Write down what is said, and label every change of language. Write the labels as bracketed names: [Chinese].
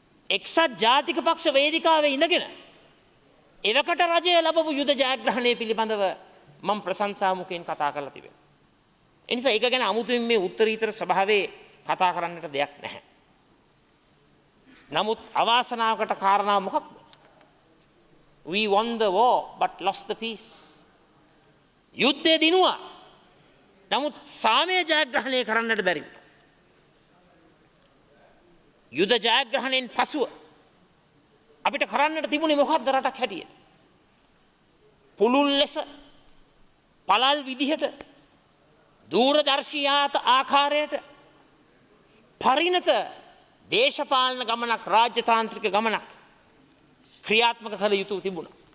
[Sinhala] එක්සත් ජාතික පක්ෂ වේදිකාවේ ඉඳගෙන එවකට රජය ලැබපු යුද ජයග්‍රහණය පිළිබඳව මම ප්‍රශංසා මුඛයෙන් කතා කරලා තිබෙනවා. ඒ නිසා ඒක ගැන අමුතුවෙන් මේ උත්තරීතර සභාවේ කතා කරන්නට දෙයක් නැහැ. නමුත් අවාසනාවකට කාරණා මොකක්ද? [English] We won the war but lost the peace. [Sinhala] යුද්ධය දිනුවා. නමුත් සාමය ජයග්‍රහණය කරන්නට බැරි වුණා. යුද ජයග්‍රහණයෙන් පසුව අපිට කරන්නට තිබුණේ මොකක්ද රටක් හැටියට? පුළුල් ලෙස පළල් විදිහට දූරදර්ශියාත ආකාරයට පරිණත දේශපාලන ගමනක් රාජ්‍යතාන්ත්‍රික ගමනක් ක්‍රියාත්මක කළ යුතු තිබුණා.